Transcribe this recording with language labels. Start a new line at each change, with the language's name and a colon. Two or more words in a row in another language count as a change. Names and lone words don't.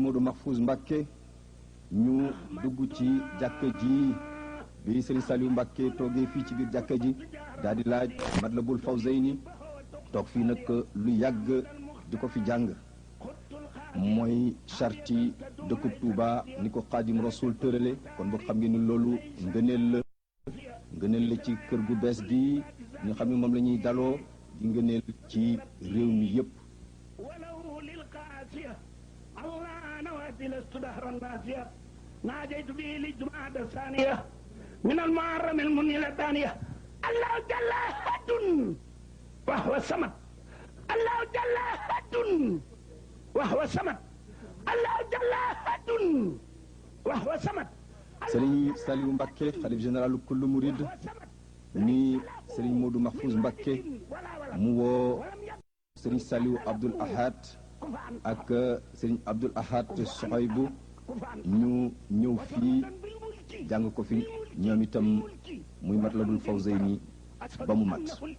Wolof: Modou Mahfouz Mbàkke ñu dugg ci jàkka ji bi Serigne Saliou Mbàkke toogee fii ci biir jàkka ji daal di laaj Matlabul Fawzayni toog fii nag lu yàgg di ko fi jàng mooy charti dëkkub Tuuba ni ko Xaadim Rasul tërale kon boo xam ngeen ni loolu ngëneel la ci kër gu bees gi nga xam ne moom la ñuy daloo di ngëneel ci réew mi yépp
Arabic: ناجيت به للجمعة الثانية من المحرم المنيلة الثانية الله جل حد وهو الصمد الله جل حد وهو الصمد الله جل حد وهو الصمد
Wolof: Serigne Saliou Mbàkke xalif général kullu murid ni Serigne Modou Mahfouz Mbàkke mu woo Serigne Saliou Abdoul Ahad ak Serigne Abdoul Ahad Chouaïbou ñu ñëw fii jàng ko fi ñoom itam muy Matlabul Fawzayni ba mu mat